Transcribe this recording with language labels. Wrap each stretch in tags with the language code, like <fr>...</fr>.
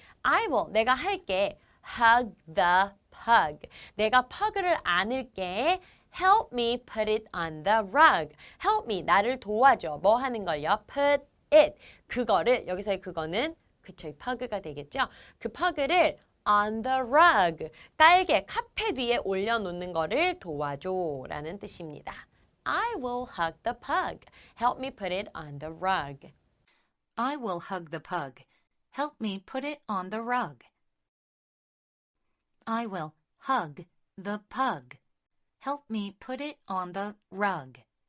<en>I will,</en> <ko>내가 할게.</ko> <en>hug the pug.</en> <ko>내가 pug를 안을게.</ko> <en>Help me put it on the rug. Help me,</en> <ko>나를 도와줘. 뭐 하는 걸요?</ko> <en>Put it.</en> <ko>그거를, 여기서의 그거는 그쵸, 이 pug가 되겠죠? 그 pug를</ko> <en>on the rug.</en> <ko>깔개, 카펫 위에 올려놓는 거를 도와줘 라는 뜻입니다.</ko> <en>I will hug the pug. Help me put it on the rug. I will hug the pug. Help me put it on the rug. I will hug the pug. Help me put it on the rug.</en>